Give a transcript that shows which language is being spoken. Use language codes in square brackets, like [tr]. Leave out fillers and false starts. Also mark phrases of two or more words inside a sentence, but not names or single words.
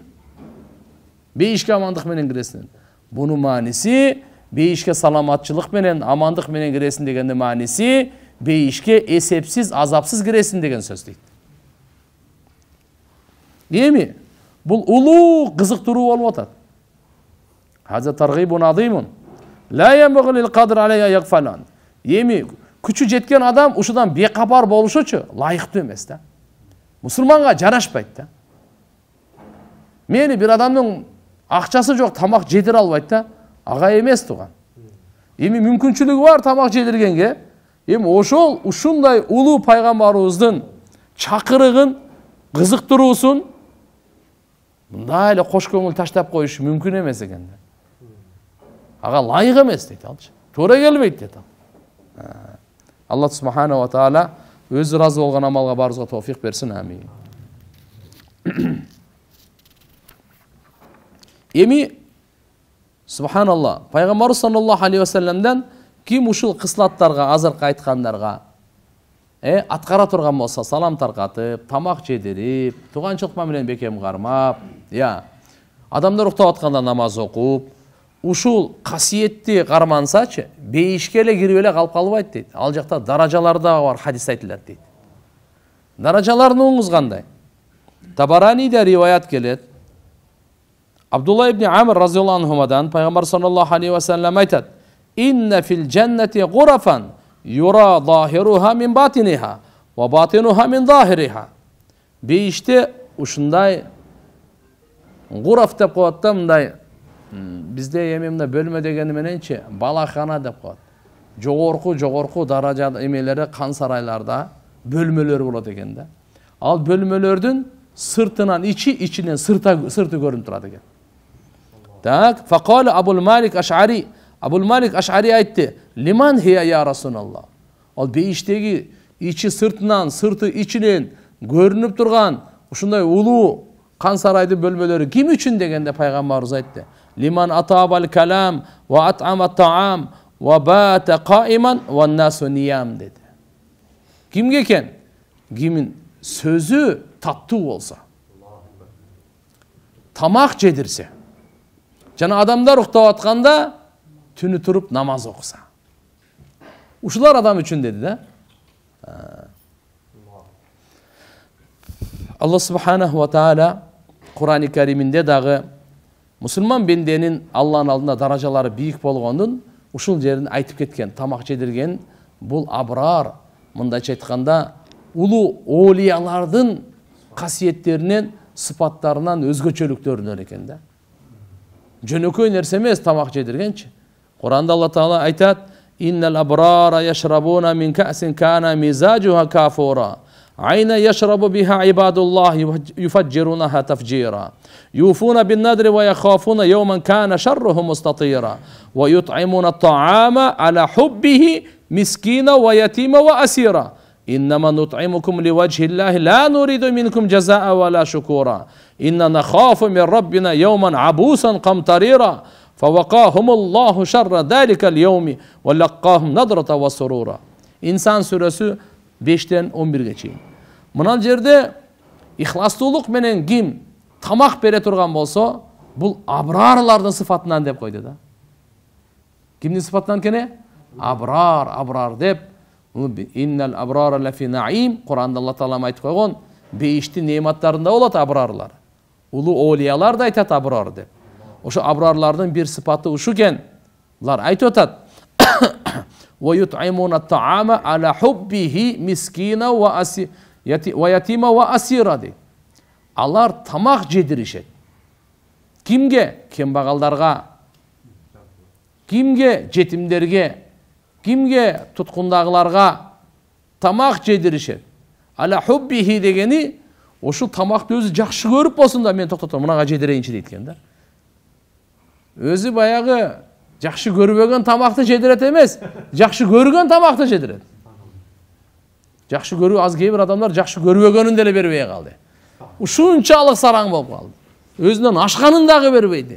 [ky] Бейишке амандык менен киресиң. Бунун мааниси бейишке саламатчылык менен, амандык менен киресиң дегенде мааниси бейишке эсепсиз, азапсыз киресиң деген сөз дейт. Эми бул улуу кызыктыруу болуп атат. [ar] هذا ترغيب عظيم. لا ينبغي للقادر عليه أن يغفل. [ky] Эми күчү жеткен адам ушудан бекапар болушучу лайыктуу эмес да. Мусулманга жарашпайт да. Мени бир адамдын акчасы жок, тамак жедире албайт да. Ага эмес туган. Эми мүмкүнчүлүгү бар тамак жедиргенге. Эми ошол ушундай улуу пайгамбарыбыздын чакырыгын, кызыктыруусун мындай эле кош көңүл таштап коюш мүмкүн эмес экен да. Ага лайык эмес дейт алчы. Туура келбейт дейт ал. Аллах [ar] سبحانه وتعالى [ky] өзү разы болгон амалга баарыбызга товфик берсин. Амин. Эми субханалла, пайгамбар [ar] صلى الله عليه وسلم [ky] ким ушул кыслаттарга, азыркы айткандарга аткара турган болсо, салам таркатып, тамак жедирип, тууганчылык менен бекем кармап, адамдар уктап атканда намаз окуп, ушул касиетти кармансачы, бейишке эле кирип эле калып калбайт дейт. Ал жакта даражалар да бар, хадис айтылат дейт. Даражаларыңыз кандай? Табараниде риваят келет. Абдулла ибн Амр [ar] رضي الله عنهما [ky] пайгамбар [ar] صلى الله عليه وسلم [ky] айтат: [ar] "إن في الجنة غرفا يرى ظاهرها من باطنها وباطنها من ظاهرها." [ky] Бейиште ушундай гураф деп коет да, мындай бизде эми мына бөлмө дегени мененчи балахана деп коет. Жогорку даража эмелери, кан сарайларда бөлмөлөр болот экен да. Ал бөлмөлөрдүн сыртынан ичи, ичинен сырты көрүнүп турат экен. Так, факала Абул Малик Аш'ари. Абул Малик Аш'ари айтты: [ar] "لمن هي يا رسول الله?" [ky] Ал бейиштеги ичи сыртынан, сырты ичинен көрүнүп турган ушундай улуу кан сарайдын бөлмөлөрү ким үчүн дегенде пайгамбарыбыз айтты: [ar] "لمن أطاب الكلام وأطعم الطعام وبات قائما والناس نيام" dedi. [ky] Kimge eкен? Kimin sözü tattуу bolsa, tamak jedirse, жана адамдар уктап атканда түнү туруп намаз окуса. Ушулар адам үчүн деди да. Аллах [ar] سبحانه وتعالى [ky] Кур'ан-ы Кариминде дагы мусулман бенденин Аллахтын алдында даражалары бийик болгондун ушул жерин айтып кеткен. Тамак жедирген бул абрар, мындайча айтканда улуу оолиялардын касиеттеринен, сыпаттарынан, өзгөчөлүктөрүнөн экен да. Жөнөкөй нерсе эмес тамак жедиргенчи. Кур'анда Аллах Таала айтат: [ar] "إن الأبرار يشربون من كأس كان مزاجها كافورا, عينا يشرب بها عباد الله يفجرونها تفجيرا يوفون بالنذر ويخافون يوما كان شره مستطيرا ويطعمون الطعام على حبه مسكينا ويتيما وأسيرا. إنما نطعمكم لوجه الله لا نريد منكم جزاء ولا شكورا إننا نخاف من ربنا يوما عبوسا قمطريرا فوقاهم الله شر ذلك اليوم ولقاهم نضرة وسرورا." [ky] İnsan suresi 5'ten 11'ge чейин. Мына жерде ихластуулук менен ким тамак бере турган болсо, бул абрарлардын сыфатынан деп койду да. Кимдин сыфатынан кене? Абрар деп. [ar] إن الأبرار لفي نعيم. [ky] Kur'anda Allah Taala айтып койгон, бейиштин неаматтарында болот абрарлар. Улуу оолиялар да айтат абрар деп. Ошо абрарлардын бир сыпаты ушу экен. Булар айтып атат: [ar] "ويطعمون الطعام على حبه مسكينا ويتيما وأسيرا." [ky] Алар тамак жедиришет. Кимге? Кембагалдарга. Кимге? Жетимдерге. Kimge? Tutkundagılarga tamak jedirişet. [ar] على حبه [ky] degeni oşu tamakты өзү жакшы көрүп болсун да мен токтотом, мынага жедирейинчи дейт экен да. Өзү баягы жакшы көрбөгөн тамакты жедирет эмес, жакшы көргөн тамакты жедирет. Жакшы көрүү аз кээ бир адамдар жакшы көрбөгөнүн деле бербей калды. Ушунчалык сараң болуп калды. Өзүнөн ашканын дагы бербейди.